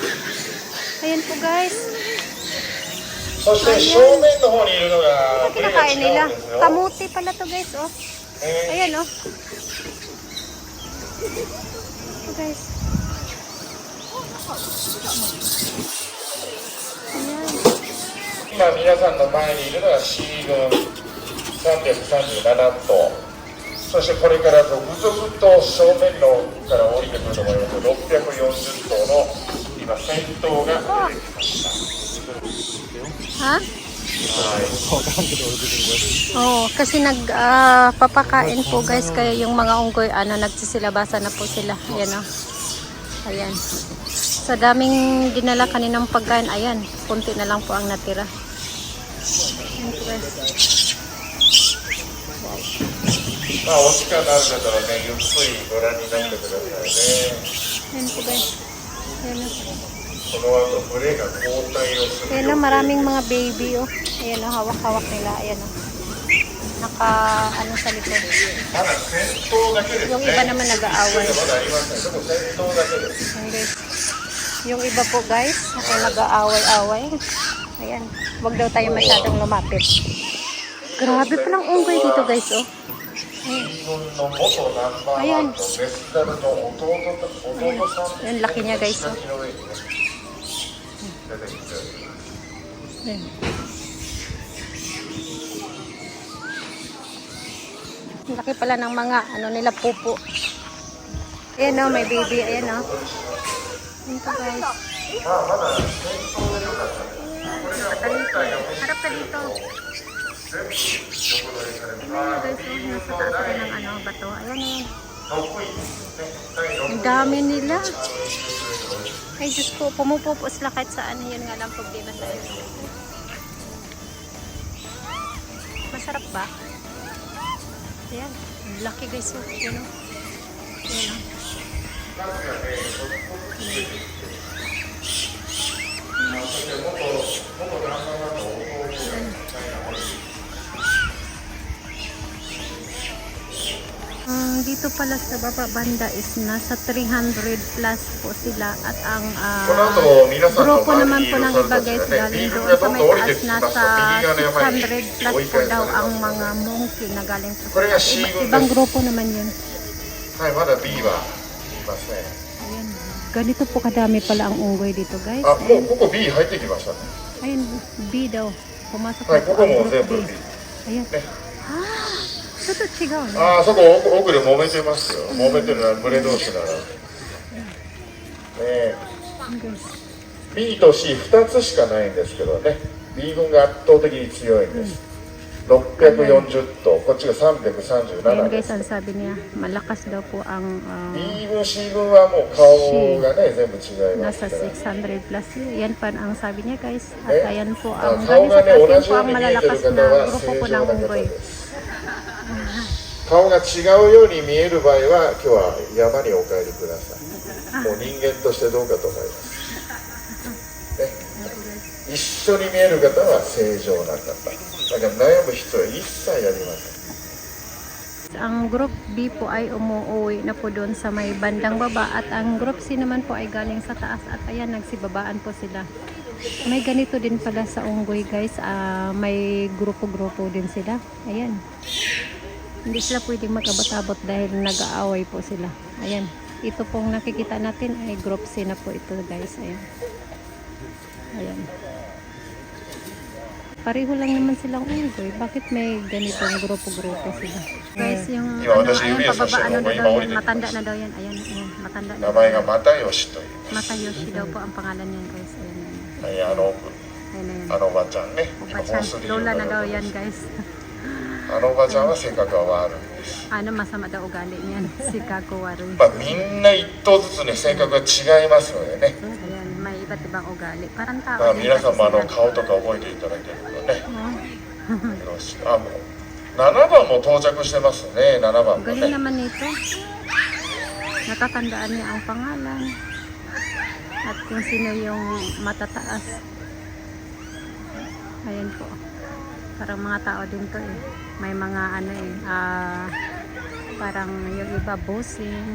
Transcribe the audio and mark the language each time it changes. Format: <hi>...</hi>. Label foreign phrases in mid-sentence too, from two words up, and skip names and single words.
<tl>Ayan po, guys. Ayan. Ano kinakain nila? Kamuti pala to, guys. Oh. Ayan, oh. Oh, guys. Ayan.</tl> <ja>今皆さんの前にいるのが C 群337頭、そしてこれから続々と正面のから降りてくると思います640頭の今先頭が出てきました。</ja> <tl>Ha? Oh, kasi papakain po, guys, kaya yung mga unggoy nagsisilabasan na po sila. Ayan, oh. Ayan. Sa daming dinala kaninang pagkain, ayan, kunti na lang po ang natira. Ayan po, guys.</tl> <ja>まあお時間のある方はね、ゆっくりご覧になってくださいね。</ja> <tl>Ayan po, guys. Ayan, oh.</tl> <ja>この後群れが交代をする。</ja> <tl>Ayan, oh, maraming mga baby, oh. Ayan, oh, hawak-hawak nila. Ayan, oh. Sa likod.</tl> <ja>まだ先頭だけですね。</ja> <tl>Yung iba naman nag-aaway.</tl> <ja>まだありません。でも先頭だけです。</ja> <tl>Ayan, guys. Yung iba po, guys, nag-aaway-away. Ayan, wag daw tayo masyadong lumapit. Grabe palang unggoy dito, guys, oh. Ayan. Ayan, laki niya, guys, oh. Ayan. Laki pala ng mga nila pupo. Ayan, oh, may baby. Ayan, oh. Ayan po, guys.</tl> <ja>まあまだ戦闘で良かったです。これが本体が欲しい</ja> <tl>Harap ka dito.</tl> <ja>全部横取りされる。</ja> <tl>Ayan guys, oh,</tl> <ja>B</ja> <tl>nasa</tl> <ja>の</ja> <tl>taas</tl> <ja>第</ja> <tl>sila ng ano, bato. Ayan na yan.</tl> <ja>6 位ですね。第6位</ja> <tl>Ang dami nila. Ay, Diyos ko, pumupupos sila kahit saan. Yun nga lang problema tayo. Masarap ba? Ayan. Ang laki guys. Oh. Yan o. Ayan o.</tl> <ja>ガスがね、ちょっとずつ出てきて、そして元ナンバーワンの弟がチャイナを</ja> <tl>Dito pala sa baba banda is nasa 300 plus po sila at ang</tl> <ja>この後皆さんの</ja> <tl>grupo</tl> <ja>周</ja> <tl>naman</tl> <ja>りに</ja> <tl>po</tl> <ja>いる</ja> <tl>ng</tl> <ja>方</ja> <tl>iba</tl> <ja>たち</ja> <tl>guys</tl> <ja>がね、</ja> <tl>galing</tl> <ja>ビーフ</ja> <tl>doon</tl> <ja>が</ja> <tl>sa</tl> <ja>どん</ja> <tl>may</tl> <ja>どん降りて</ja> <tl>taas</tl> <ja>きますと、</ja> <tl>nasa</tl> <ja>右側の山に</ja> <tl>600 plus</tl> <ja>追い</ja> <tl>po</tl> <ja>返さ</ja> <tl>daw</tl> <ja>れま</ja> <tl>ang</tl> <ja>す。</ja> <tl>mga monkey na galing sa</tl> <ja>これが C 軍</ja> <tl>ibang</tl> <ja>です。</ja> <tl>grupo naman yun.</tl> <ja>はい、まだ B はいますね。</ja> <tl>Ayan. Ganito po kadami pala ang unggoy dito guys.</tl> <ja>あ、もうここ B 入ってきましたね。</ja> <tl>Ayun, B daw. Pumasok</tl> <ja>はい、</ja> <tl>na</tl> <ja>こ</ja> <tl>po</tl> <ja>こ</ja> <tl>ang</tl> <ja>も</ja> <tl>group</tl> <ja>全部</ja> <tl>B.</tl> <ja>B。</ja> <tl>Ayan.</tl> <ja>ね、ちょっと違うね。あー、そこ奥で揉めてますよ。揉めてるのは群れ同士なら。ね、B と C2 つしかないんですけどね、 B 軍が圧倒的に強いんです。640頭、こっちが 337</ja> <tl>Ayan</tl> <ja>で</ja> <tl>guys,</tl> <ja>す。</ja> <tl>ang sabi niya, malakas daw po ang</tl> <ja>B 軍 C 軍はもう顔がね全部違います</ja> <tl>nasa</tl> <ja>から。</ja> <tl>600 plus. Yan pa ang sabi niya guys. Eh? At ayan po ang</tl> <ja>顔</ja> <tl>galing</tl> <ja>が</ja> <tl>sa</tl> <ja>ね</ja> <tl>taas.</tl> <ja>同</ja> <tl>Yan</tl> <ja>じ</ja> <tl>po</tl> <ja>よう</ja> <tl>ang</tl> <ja>に見えてる</ja> <tl>malalakas</tl> <ja>方</ja> <tl>na</tl> <ja>は</ja> <tl>grupo</tl> <ja>正</ja> <tl>po</tl> <ja>常</ja> <tl>ng</tl> <ja>な方</ja> <tl>unggoy.</tl> <ja>です。顔が違うように見える場合は今日は山にお帰りください。もう人間としてどうかと思います。ね、一緒に見える方は正常な方。だから悩む必要は一切ありません。</ja> <tl>Ang group B po ay umuwi na po doon sa may bandang baba at ang group C naman po ay galing sa taas at ayan nagsibabaan po sila. May ganito din pala sa unggoy guys, may grupo-grupo din sila. Ayan. Hindi sila pwedeng mag-abot-abot dahil nag-aaway po sila. Ayan. Ito pong nakikita natin ay group C na po ito guys. Ayan. Ayan. Pareho lang naman silang unggoy. Bakit may ganitong grupo-grupo sila? Guys, yung Yo, ano,</tl> <ja>私</ja> <tl>ayan,</tl> <ja>指をさし</ja> <tl>pababa,</tl> <ja>て</ja> <tl>ano</tl> <ja>も</ja> <tl>na</tl> <ja>今</ja> <tl>daw</tl> <ja>降</ja> <tl>yan,</tl> <ja>りてきま</ja> <tl>matanda</tl> <ja>し</ja> <tl>na daw yan. Ayan, ayan, matanda</tl> <ja>た。</ja> <tl>na</tl> <ja>名前が又吉という。</ja> <tl>Matayoshi daw po ang pangalan niyan guys. Ayan, ayan.</tl> <ja>はい、あの</ja> <tl>Ayan, ayan.</tl> <ja>おばちゃんね。今</ja> <tl>Opa</tl> <ja>放</ja> <tl>chan,</tl> <ja>送で言う</ja> <tl>lola na</tl> <ja>か</ja> <tl>daw</tl> <ja>ら</ja> <tl>yan guys.</tl> <ja>あのおばちゃんは性格が悪いです。</ja> <tl>Ano, masama daw ugali niyan. Si Kako Waroy.</tl> <ja>まあ、みんな一頭ずつね性格が違いますのでね、</ja> <tl>Ayan, may iba't ibang ugali. Parang</tl> <ja>ま</ja> <tl>tao</tl> <ja>あ、</ja> <tl>din</tl> <ja>皆さんも</ja> <tl>kasi sila.</tl> <ja>顔とか覚えていただけるとね</ja> <tl>Oh,</tl> <ja>よろしく。あ、もう7番も到着してますね。7番も</ja> <tl>galing</tl> <ja>ね。</ja> <tl>naman nito. Natatandaan niya ang pangalan. At kung sino yung matataas. Ayan po. Parang mga tao din to eh. May mga ano eh. Parang yung iba bossing.</tl>